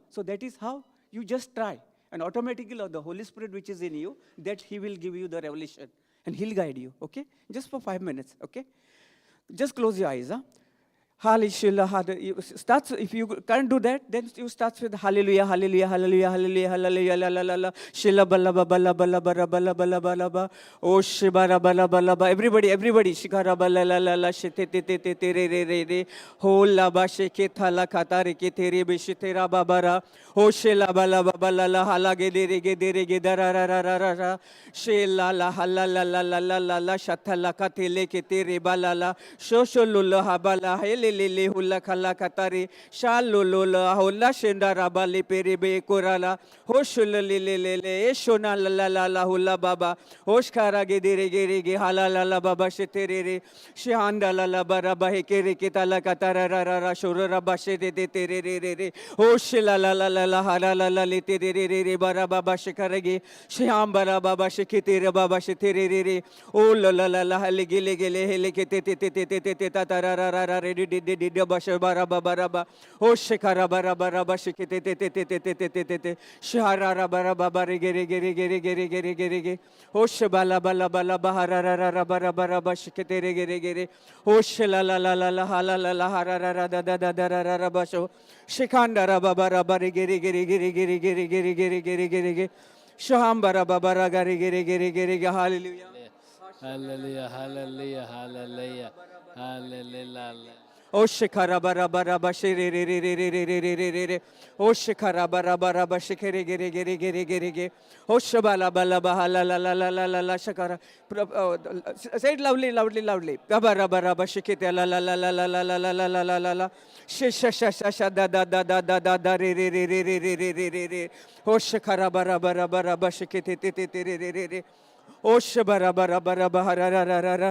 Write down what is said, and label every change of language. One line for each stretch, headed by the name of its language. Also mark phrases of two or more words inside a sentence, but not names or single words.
English: So that is how you just try. And automatically the Holy Spirit which is in you, that He will give you the revelation. And He'll guide you, okay? Just for 5 minutes, okay? Just close your eyes, huh? Hallelujah. If you can't do that, then you start with hallelujah, hallelujah, hallelujah, hallelujah, hallelujah, la la la la. Shila bala bala bala bala bala bala bala ba. Oh shibara bala bala ba. Everybody, shikara bala la la la. Shite te te te te re re re re. Ho la ba sheke thala kata re ke tere be shitera babara. Oh shila bala bala la hala ge de re ge da ra ra ra ra ra ra. Shila la hala la la la la la la shatala katele ke tere bala la. Shosholo ha bala hele. Lele hula kala katari shalolola hula shenda rabale perebe korala hoshula lele shona la la la hula baba hoshkara gedere gerege halala la baba sheterere shanda la baraba hekere kitala katara rara shurura bashe de terere hoshila la la la halala la le terere baraba bashekarege shambara baba shekitere baba sheterere oh la la la halegele gele hele kete te tatara ready Baraba, oh Shekara Baraba, Shikete, Shahara Baraba, Gere, oh Shabala Bala Bahara Baraba, Shikete, oh Shela la Harara Basho, Shikanda Baraba, Gere, Shahambara Babara, Gere, hallelujah. Hallelujah, hallelujah, hallelujah, hallelujah. Oh shikara bara bara bashiri re re re re re re re re re re. Oh shikara bara bara bashikere gere gere gere gere gere. Oh shabala bala bahala la la la la la la shakara. Say it loudly. Bara bara bashikete la la la la la la la la la la la la la. Sha da re re re re re re re re re re. Oh shikara bara bara bashikete te te te re re re re. Oh shabara bara bara bahara ra ra ra ra.